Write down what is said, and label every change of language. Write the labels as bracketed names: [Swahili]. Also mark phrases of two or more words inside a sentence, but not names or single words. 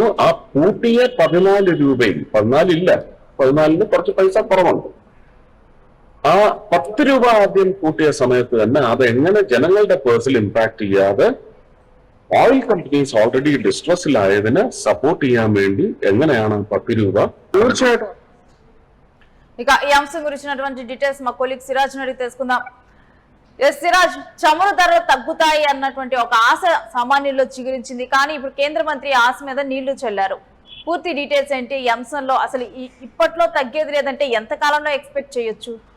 [Malayalam] ആ കൂട്ടിയ 14 രൂപയിൽ 14 കുറച്ച് പൈസ കുറവുണ്ട്. ആ 10 രൂപ ആദ്യം കൂട്ടിയ സമയത്ത് തന്നെ അതെങ്ങനെ ജനങ്ങളുടെ പേഴ്സിൽ ഇമ്പാക്ട് ചെയ്യാതെ [English] oil companies already [Malayalam] ഡിസ്ട്രസ്സിലായതിനെ സപ്പോർട്ട് ചെയ്യാൻ വേണ്ടി എങ്ങനെയാണ് 10 രൂപ തീർച്ചയായിട്ടും. [Telugu] ఇక ఈ అంశం గురించినటువంటి డీటెయిల్స్ మా కొలీగ్ సిరాజ్ నుండి తెలుసుకుందాం. సిరాజ్, చమురు ధరలు తగ్గుతాయి అన్నటువంటి ఒక ఆశ సామాన్యుల్లో చిగురించింది, కానీ ఇప్పుడు కేంద్ర మంత్రి ఆశ మీద నీళ్లు చల్లారు. పూర్తి డీటెయిల్స్ ఏంటి ఈ అంశంలో? అసలు ఇప్పట్లో తగ్గేది లేదంటే ఎంత కాలంలో ఎక్స్పెక్ట్ చేయొచ్చు?